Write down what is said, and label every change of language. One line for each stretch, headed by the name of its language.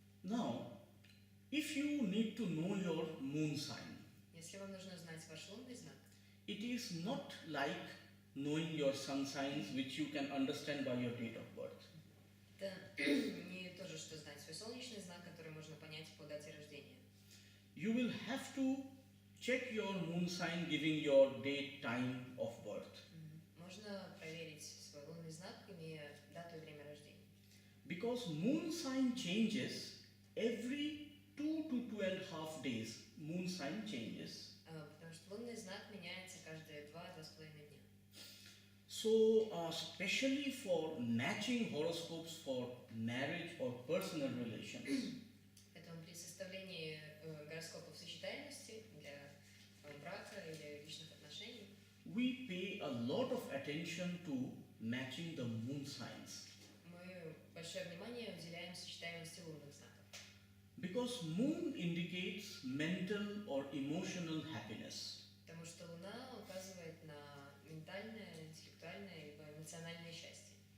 English: Now, if you need to know your moon sign,
Russian: Если вам нужно знать ваш лунный знак,
English: it is not like knowing your sun signs which you can understand by your date of birth.
Russian: это не то же, что знать свой солнечный знак, который можно понять по дате рождения.
English: You will have to check your moon sign giving your date, time of birth.
Russian: Можно проверить свой лунный знак, имея дату и время рождения.
English: Because moon sign changes every 2 to 2.5 days. Moon sign changes.
Russian: Потому что лунный знак меняется каждые 2-2,5 дня.
English: So, especially for matching horoscopes for marriage or personal relations,
Russian: Поэтому при составлении гороскопов сочетаемости для брака или личных отношений
English: we pay a lot of attention to matching the moon signs.
Russian: мы большое внимание уделяем сочетаемости лунных знаков.
English: Because moon indicates mental or emotional happiness.
Russian: Потому что Луна указывает на ментальное, интеллектуальное либо эмоциональное счастье.